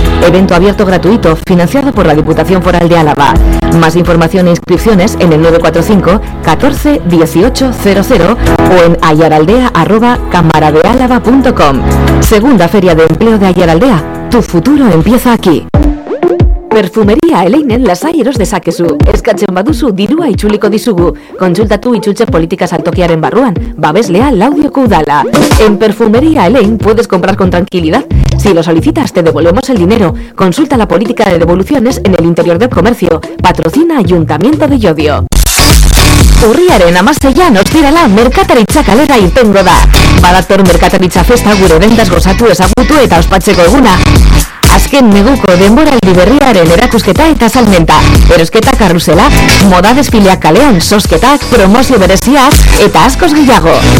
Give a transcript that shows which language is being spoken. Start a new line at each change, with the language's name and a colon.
Spanish: Evento abierto gratuito, financiado por la Diputación Foral de Álava. Más información e inscripciones en el 945-14-1800 o en ayaraldea@camaradealava.com. Segunda Feria de Empleo de Ayaraldea. Tu futuro empieza aquí.
Basque: Perfumería Eleinen lasaieros dezakezu. Eskatzen baduzu dirua itzuliko dizugu. Kontsultatu itzultze politika saltokiaren barruan. Babeslea Laudioko udala.
Spanish: En Perfumería Elein puedes comprar con tranquilidad. Si lo solicitas, te devolvemos el dinero. Consulta la política de devoluciones en el interior del comercio. Patrocina Ayuntamiento de Llodio.
Basque: Urriaren 16an ostirala merkataritza kalera irtengo da. Badator merkataritza festa gure dendaz gozatu ezagutu eta ospatzeko eguna. Azken neguko denboraldi berriaren erakusketa eta salmenta. Erosketa karrusela, moda desfileak kalean sosketak, promozio bereziak eta askoz gehiago.